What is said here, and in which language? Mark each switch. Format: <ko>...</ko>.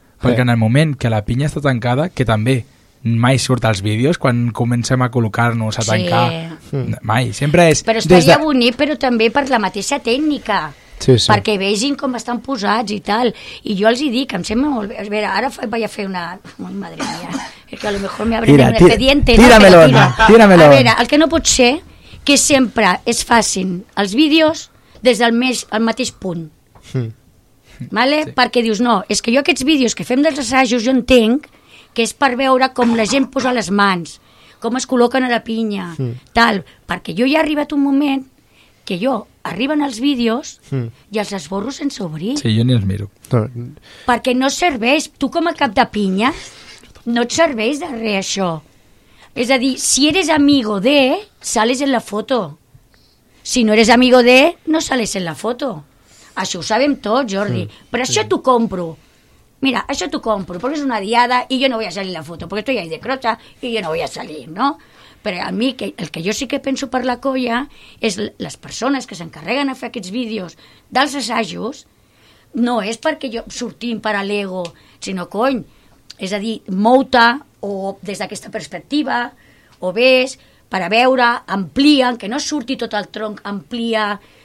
<ca>Perquè en el moment que la pinya està tancada, que també mai surt als vídeos quan comencem a col·locar-nos a tancar, mai, sempre és... Però estaria bonic, però també per la mateixa tècnica, perquè vegin com estan posats i tal, i jo els hi dic, em sembla molt bé, a veure, ara vaig a fer una...</ca> <es>Ai, madre mía, és que a lo mejor me abriré un expediente. Tíramelo.</es> <ca>A veure, el que no pot ser, que sempre es facin els vídeos des del mateix punt. Vale? Sí. Perquè dius, no, és que jo aquests vídeos que fem dels assajos, jo entenc que és per veure com la gent posa les mans, com es col·loquen a la pinya, tal, perquè jo ja he arribat un moment que jo, arriben els vídeos i els esborro sense obrir. Sí, jo ni els miro. Perquè no serveix, tu com a cap de pinya, no et serveix de res això.</ca> <es>És a dir, si eres amigo de, sales en la foto. Si no eres amigo de, no sales en la foto.</es> <ca>Això ho sabem tots, Jordi, però això t'ho compro. Mira, això t'ho compro, perquè és una diada i jo no vull salir la foto, perquè</ca> <es>estoy ahí de crota</es> <ca>i jo no vull salir, no? Però a mi, el que jo sí que penso per la colla és les persones que s'encarreguen a fer aquests vídeos dels assajos, no és perquè jo sortim per a l'ego, sinó, cony, és a dir, mou-te o des d'aquesta perspectiva, o ves, per a veure, amplien, que no surti tot el tronc, amplia...</ca>